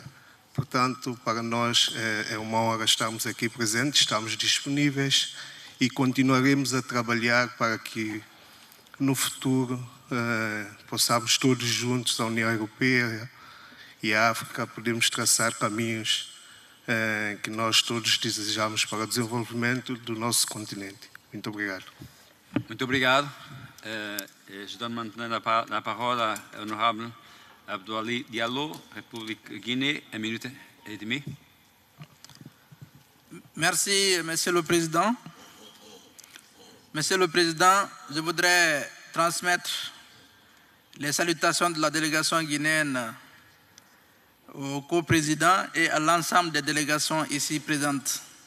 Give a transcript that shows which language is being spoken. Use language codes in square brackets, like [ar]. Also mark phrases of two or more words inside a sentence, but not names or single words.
[pt] Portanto, para nós é uma honra estarmos aqui presentes, estamos disponíveis e continuaremos a trabalhar para que no futuro possamos todos juntos, a União Europeia e a África, podemos traçar caminhos que nós todos desejamos para o desenvolvimento do nosso continente. Muito obrigado. Muito obrigado. [fr] Je donne maintenant la parole à l'honorable Abdoulaye Diallo, République Guinée, 1 minute et demie. Merci, Monsieur le Président. Monsieur le Président, je voudrais transmettre les salutations de la délégation guinéenne au co-président et à l'ensemble des délégations ici présentes.